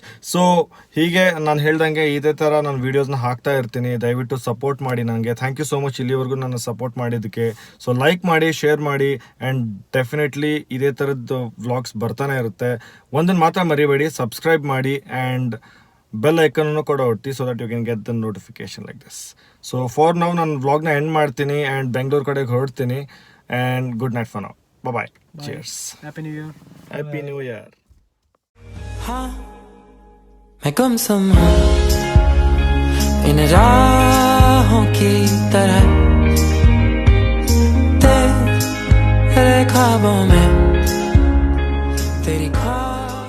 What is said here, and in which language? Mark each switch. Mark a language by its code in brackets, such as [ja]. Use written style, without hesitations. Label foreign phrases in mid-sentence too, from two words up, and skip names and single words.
[kn] ಸೊ ಹೀಗೆ ನಾನು ಹೇಳ್ದಂಗೆ ಇದೇ ಥರ ನಾನು ವೀಡಿಯೋಸ್ನ ಹಾಕ್ತಾ ಇರ್ತೀನಿ, ದಯವಿಟ್ಟು ಸಪೋರ್ಟ್ ಮಾಡಿ ನನಗೆ. [en] thank you so much [kn] ಇಲ್ಲಿವರೆಗೂ ನನ್ನ ಸಪೋರ್ಟ್ ಮಾಡಿದ್ದಕ್ಕೆ. [en] so like [kn] ಮಾಡಿ, ಶೇರ್ ಮಾಡಿ, [en] and definitely [kn] ಇದೇ ಥರದ್ದು ವ್ಲಾಗ್ಸ್ ಬರ್ತಾನೆ ಇರುತ್ತೆ. ಒಂದನ್ನು ಮಾತ್ರ ಮರಿಬೇಡಿ, ಸಬ್ಸ್ಕ್ರೈಬ್ ಮಾಡಿ [en] and bell [kn] ಐಕನನ್ನು ಕೂಡ ಒತ್ತಿ, [en] so that you can get the notification like this. so for now [kn] ನಾನು ವ್ಲಾಗ್ನ ಎಂಡ್ ಮಾಡ್ತೀನಿ ಆ್ಯಂಡ್ ಬೆಂಗಳೂರು ಕಡೆಗೆ ಹೊರಡ್ತೀನಿ. [en] and good night for now. bye. cheers. happy new year. happy new year. [hi] हाँ, मैं गुमसुम हूँ इन राहों की तरह, तेरे ख्वाबों में, तेरी ख्वाब